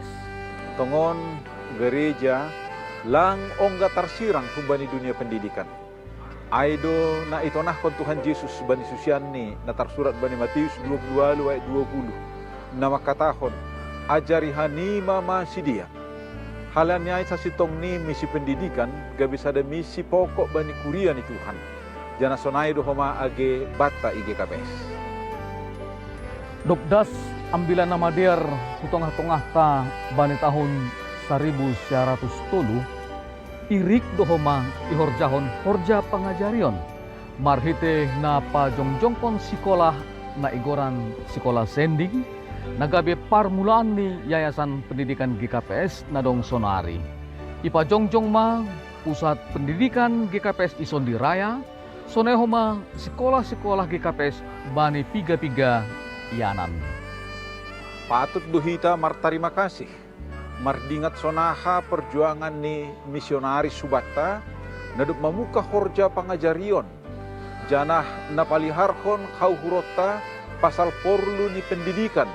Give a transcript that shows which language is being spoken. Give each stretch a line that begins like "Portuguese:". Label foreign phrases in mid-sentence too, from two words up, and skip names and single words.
Batak Simalungun: Tongon gereja lang ongga tarsirang hubani dunia pendidikan. Aido na itonahkon Tuhan Yesus bani susianni na tarsurat bani Matius 22 ayat 20. Nama katahon ajari hanima masidia. Halannya sa sitong ni misi pendidikan gabi sada misi pokok bani kuria ni Tuhan. Jana sonai do homa age bata IGKPS. Dokdas ambilan nama diar kutongah-tongah ta bani tahun 1900 tolu irik dohoma ihorjahon horja pangajarion marhite na pajongjongkon sekolah na igoran sekolah sending nagabe parmulaan ni Yayasan Pendidikan GKPS Nadong Sonari. Ipajongjong ma pusat pendidikan GKPS Ison di Raya, sonehoma sekolah-sekolah GKPS bani piga-piga ianan. Patut duhita martarima kasih. Mardingat sonaha perjuangan ni misionari Subata naduk mamuka horja pangajarion. Janah napaliharkon kau hurota pasal porlu ni pendidikan.